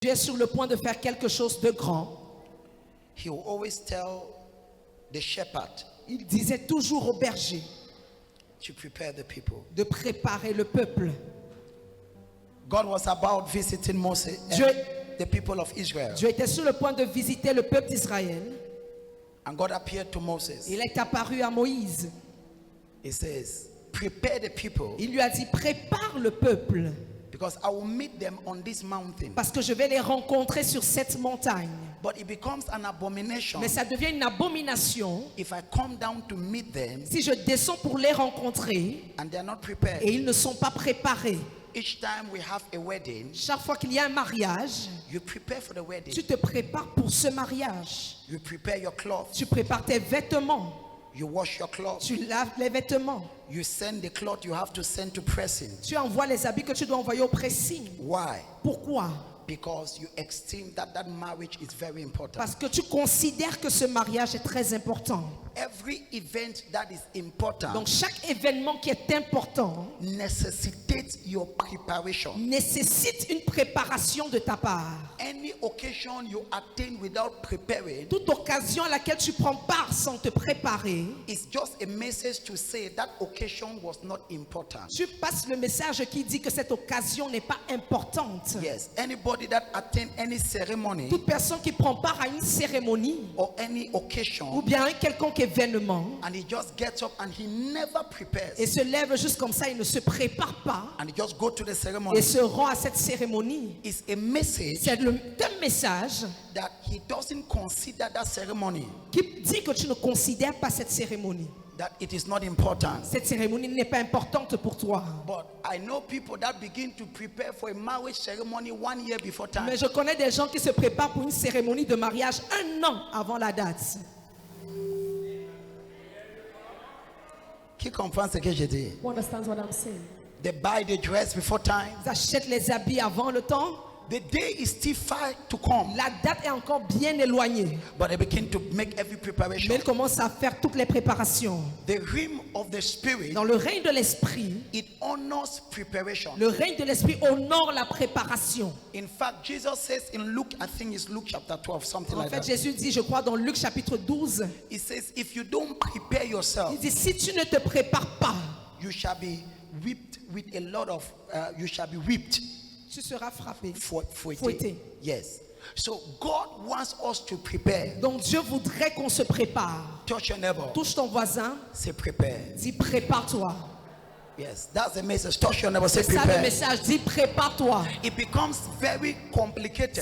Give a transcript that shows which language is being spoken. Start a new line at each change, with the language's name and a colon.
French: Tu es sur le point de faire quelque chose de grand.
English: he will always tell the shepherd
French: Il disait toujours au berger
English: to prepare the people.
French: de préparer le peuple.
English: God was about visiting Moses
French: Dieu,
English: and the people of Israel.
French: Dieu était sur le point de visiter le peuple d'Israël.
English: And God appeared to Moses.
French: Il est apparu à Moïse.
English: He says, prepare the people
French: Il lui a dit, prépare le peuple,
English: because I will meet them on this mountain.
French: parce que je vais les rencontrer sur cette montagne.
English: But it becomes an abomination
French: Mais ça devient une abomination
English: if I come down to meet them
French: si je descends pour les rencontrer
English: and they're not prepared.
French: et ils ne sont pas préparés.
English: Each time we have a wedding,
French: Chaque fois qu'il y a un mariage,
English: you prepare for the wedding.
French: tu te prépares pour ce mariage.
English: You prepare your clothes.
French: Tu prépares tes vêtements.
English: You wash your clothes.
French: Tu laves les vêtements.
English: You send the cloth you have to send to pressing.
French: Tu envoies les habits que tu dois envoyer au pressing.
English: Why?
French: Pourquoi?
English: Because you esteem that that marriage is very important.
French: Parce que tu considères que ce mariage est très important.
English: Every event that is important
French: Donc chaque événement qui est important
English: necessitates your preparation.
French: nécessite une préparation de ta part.
English: Any occasion you attain without preparing
French: Toute occasion à laquelle tu prends part sans te préparer,
English: is just a message to say that occasion was not important.
French: tu passes le message qui dit que cette occasion n'est pas importante.
English: Yes, anybody that attend any ceremony
French: Toute personne qui prend part à une cérémonie
English: or any
French: ou
English: occasion
French: bien un quelconque événement
English: and he just gets up and he never prepares
French: et se lève juste comme ça, il ne se prépare pas
English: and he just go to the
French: et
English: ceremony
French: se rend à cette cérémonie,
English: is a message
French: c'est un message
English: that he doesn't consider that ceremony,
French: qui dit que tu ne considères pas cette cérémonie.
English: that it is not important.
French: Cette cérémonie n'est pas importante pour toi.
English: But I know people that begin to prepare for a marriage ceremony 1 year before time.
French: Mais je connais des gens qui se préparent pour une cérémonie de mariage 1 an avant la date. Qui comprend ce que je dis?
English: You understand what I'm saying? They buy the dress before time.
French: Ils achètent les habits avant le temps.
English: The day is still far to come,
French: La date est encore bien éloignée.
English: but they begin to make every
French: Mais
English: preparation.
French: ils commencent à faire toutes les préparations.
English: The realm of the spirit,
French: Dans le règne de l'esprit,
English: it honors preparation.
French: le règne de l'esprit honore la préparation.
English: In fact, Jesus says in Luke, I think it's Luke chapter 12, something
French: En
English: like
French: fait,
English: that.
French: Jésus dit, je crois dans Luc chapitre 12,
English: He says, if you don't prepare yourself,
French: il dit, si tu ne te prépares pas,
English: you shall be whipped with a lot of, you shall be whipped.
French: tu seras frappé. Fouetté. Fouetté.
English: Yes. So God wants us to prepare.
French: Donc Dieu voudrait qu'on se prépare.
English: Touch your neighbor.
French: Touche ton voisin,
English: Say prepare.
French: dis prépare-toi.
English: Yes, that's the message. Touch your neighbor. Say
French: C'est ça le
English: prepare.
French: message, dis prépare-toi.
English: It becomes very complicated.